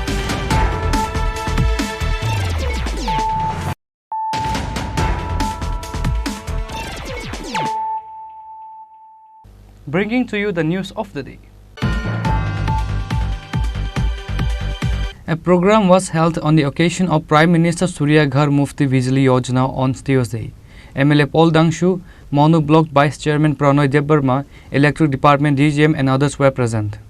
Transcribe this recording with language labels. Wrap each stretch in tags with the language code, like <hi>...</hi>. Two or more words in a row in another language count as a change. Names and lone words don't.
<en>Bringing to you the news of the day. A program was held on the occasion of Prime Minister Surya Ghar Mufti Bijli Yojana on Tuesday. MLA Paul Dangshu, Monu Block Vice Chairman Pranoy Debbarma, Electric Department DGM and others were present.</en>